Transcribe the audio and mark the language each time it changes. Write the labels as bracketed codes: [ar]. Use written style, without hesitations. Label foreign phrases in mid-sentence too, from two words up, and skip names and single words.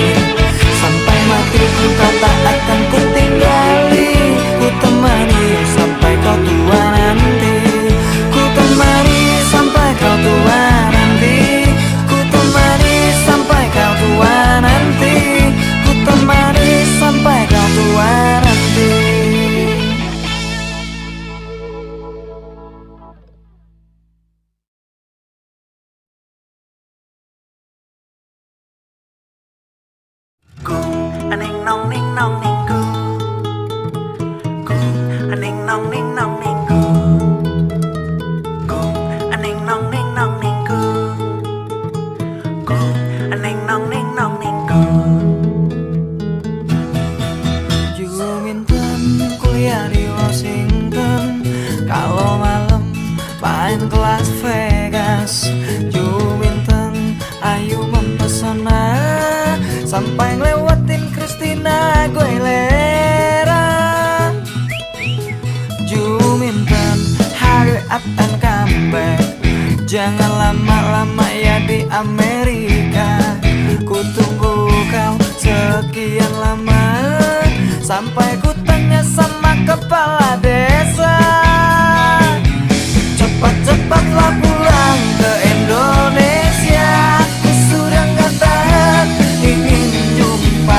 [id] Sampai mati engkau tak akan ku tinggali, ku temani sampai kau tua nanti. Ku temani sampai kau tua nanti, ku temani sampai kau tua nanti, ku temani sampai kau tua nanti. Aning nong ning nong ning ku, aning nong ning nong ning ku, aning nong ning nong ning ku, aning nong ning nong ning ku. Juminten kuliah di Washington, kalau malam main ke Las Vegas. Juminten ayu mempesona, sampai ngelewatin Christina Aguilera. [en] Juminten hurry up and come back, [id] jangan lama-lama ya di Amerika. Ku tunggu kau sekian lama, sampai ku tanya sama kepala desa. Cepat-cepatlah pulang ke Indonesia, aku sudah gak tahan ingin jumpa.